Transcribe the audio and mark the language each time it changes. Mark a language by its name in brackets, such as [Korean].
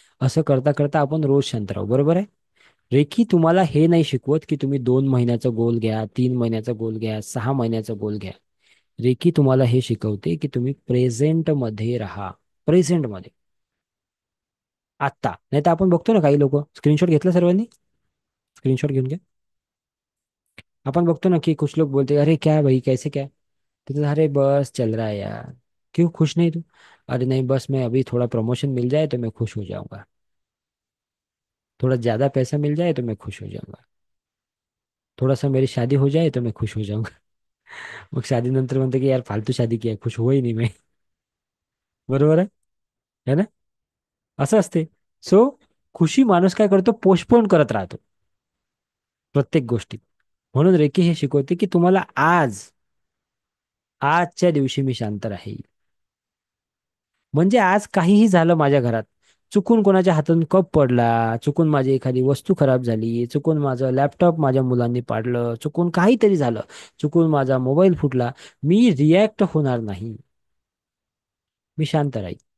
[Marathi] असं करता करता आपण रोज शांत राहू. बरोबर आहे? रेकी तुम्हाला हे नाही शिकवत की तुम्ही 2 महिन्याचा गोल घ्या, 3 महिन्याचा गोल घ्या, 6 महिन्याचा गोल घ्या. रेकी तुम्हाला हे शिकवते की तुम्ही प्रेझेंट मध्ये राहा. प्रेझेंट मध्ये, आत्ता. नाही तर आपण बघतो ना, काही लोक, स्क्रीनशॉट घेतला सर्वांनी, स्क्रीनशॉट घेऊन घ्या. आपण बघतो ना की [Hindi] कुछ लोग बोलते अरे क्या भाई कैसे क्या, तो अरे बस चल रहा है यार. क्यों खुश नहीं तू? अरे नहीं, बस मैं अभी थोड़ा प्रमोशन मिल जाए तो मैं खुश हो जाऊंगा, थोड़ा ज्यादा पैसा मिल जाए तो मैं खुश हो जाऊंगा, थोड़ा सा मेरी शादी हो जाए तो मैं खुश हो जाऊंगा. [Marathi] मग [Hindi] शादी [Marathi] नंतर म्हणते की [Hindi] यार फालतू शादी की है, खुश हो ही नहीं मैं. [Marathi] बरोबर आहे? [Hindi] है ना? [Marathi] असं असते. सो खुशी माणूस काय करतो, पोस्टपोन करत राहतो प्रत्येक गोष्टी. म्हणून रेकी हे शिकवते की तुम्हाला आजच्या दिवशी मी शांत राहील. म्हणजे आज काहीही झालं माझ्या घरात, चुकून कोणाच्या हातून कप पडला, चुकून माझी एखादी वस्तू खराब झाली, चुकून माझं लॅपटॉप माझ्या मुलांनी पाडलं, चुकून काहीतरी झालं, चुकून माझा मोबाईल फुटला, मी रिॲक्ट होणार नाही. मी शांत राहील.